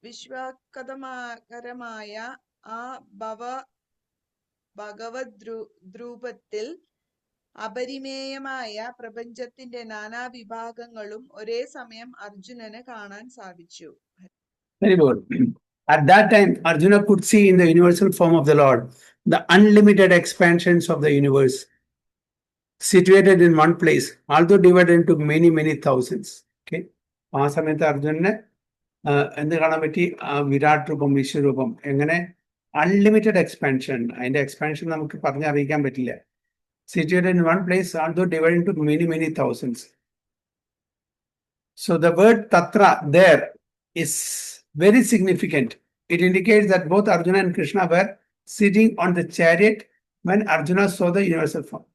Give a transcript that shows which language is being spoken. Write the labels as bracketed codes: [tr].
[ml] വിശ്വാക്കതമാകരമായ ആ ഭഗവദ്രൂപത്തിൽ അപരിമേയമായ പ്രപഞ്ചത്തിന്റെ നാനാവിഭാഗങ്ങളും ഒരേ സമയം അർജുനന് കാണാൻ സാധിച്ചു. [en] Very good. At that time, Arjuna could see in the universal form of the Lord the unlimited expansions of the universe situated in one place, although divided into many thousands. Okay. [ml] ആ സമയത്ത് അർജുനന് എന്ത് കാണാൻ പറ്റി? വിരാട് രൂപം, വിശ്വരൂപം, എങ്ങനെ [en] Unlimited expansion. [ml] അതിന്റെ expansion നമുക്ക് പറഞ്ഞറിയിക്കാൻ പറ്റില്ല. [en] Situated in one place, although divided into many thousands. So the word tatra there is very significant. It indicates that both Arjuna and Krishna were sitting on the chariot when Arjuna saw the universal form.